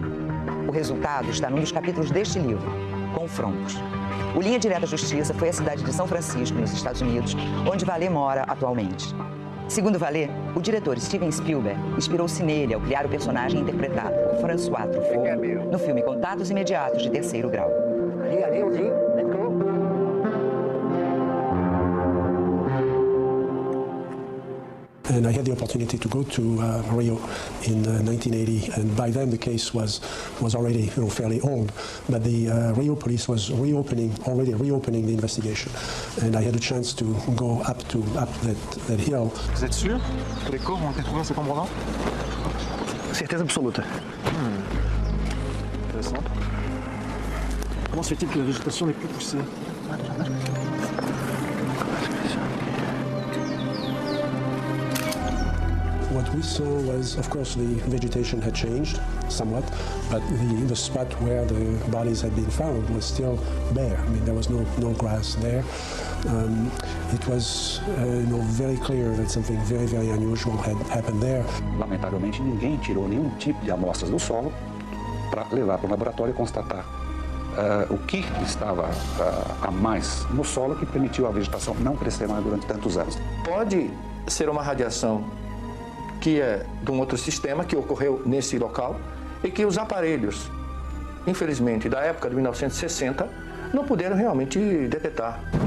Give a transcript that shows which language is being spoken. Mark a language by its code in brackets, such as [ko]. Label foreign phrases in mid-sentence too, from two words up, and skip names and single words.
[pt] O resultado está num dos capítulos deste livro, Confrontos. O Linha Direta Justiça foi a cidade de São Francisco, nos Estados Unidos, onde Vallée mora atualmente. Segundo Vallée, o diretor Steven Spielberg inspirou-se nele ao criar o personagem interpretado por François Truffaut no filme Contatos Imediatos de Terceiro Grau. [en] And I had the opportunity to go to Rio in 1980, and by then the case was already fairly old. But the Rio police was already reopening the investigation, and I had a chance to go up that hill. [fr] Vous êtes sûr que les corps ont été trouvés à cet endroit-là? [pt] Certeza absoluta. [fr] Intéressant. Comment se fait-il que la végétation n'est plus poussée? [en] What we saw was, of course, the vegetation had changed somewhat, but the spot where the bodies had been found was still bare. I mean, there was no grass there. It was very clear that something very, very unusual had happened there. [pt] Lamentavelmente, ninguém tirou nenhum tipo de amostras do solo para levar para o laboratório e constatar o que estava a mais no solo que permitiu a vegetação não crescer mais durante tantos anos. Pode ser uma radiação que é de um outro sistema que ocorreu nesse local e que os aparelhos, infelizmente, da época de 1960, não puderam realmente detectar.